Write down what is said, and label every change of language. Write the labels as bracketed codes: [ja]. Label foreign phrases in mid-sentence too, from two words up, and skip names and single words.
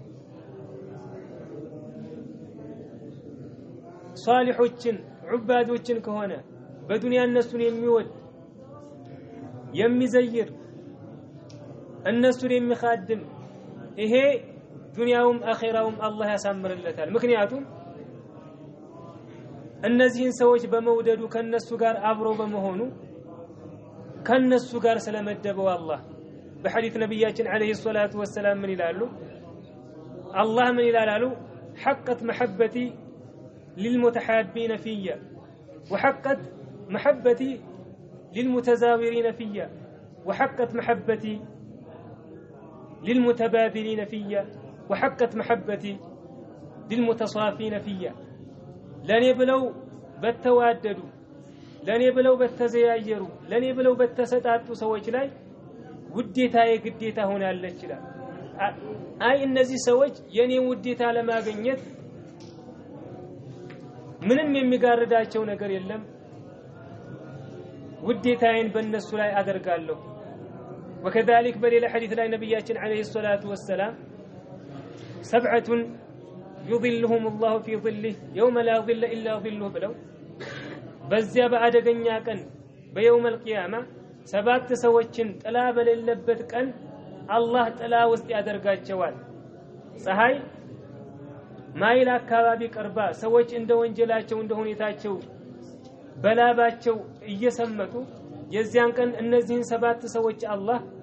[am] ሷሊሖችን ዑባዶችን ከሆነ በዱንያ እነሱን የሚወድ የሚዘይር እነሱን የሚኻድም ይሄ ዱንያውም አኺራውም አላህ ያሳምርለታል ምክንያቱም እነዚህን ሰዎች በመውደዱ ከነሱ ጋር አብሮ በመሆኑ ከነሱ ጋር ስለመደበው አላህ በሐዲስ ነብያችን [ar] عليه الصلاة والسلام [am] ምን ይላሉ አላህ ምን ይላሉ [ar] حقت محبتي للمتحابين فيا وحقت محبتي للمتزاورين فيا وحقت محبتي للمتبادلين فيا وحقت محبتي للمتصافين فيا [am] ለኔ ብለው በተዋደዱ ለኔ ብለው በተዘያየሩ ለኔ ብለው በተሰጣጡ ሰዎች ላይ ውዴታዬ ግዴታ ሆናለች ይላል አይ እነዚህ ሰዎች የኔን ውዴታ ለማግኘት ምንም የሚጋርዳቸው ነገር የለም ውዴታዬን በእነሱ ላይ አደርጋለሁ وكذلك በሌላ ሐዲስ ላይ ነብያችን አለይሂ [ar] الصلاة والسلام سبعة يظلهم الله في ظله يوم لا ظل إلا ظله بلو [am] በዚያ በአደገኛ ቀን [ar] بيوم القيامة [am] ሰባት ሰዎችን ጥላ በሌለበት ቀን አላህ ጥላ ውስጥ ያደርጋቸዋል ፀሐይ ማይል አካባቢ ቀርባ ሰዎች እንደ ወንጀላቸው እንደ ሁኔታቸው በላባቸው እየሰመጡ የዚያን ቀን እነዚህን ሰባት ሰዎች አላህ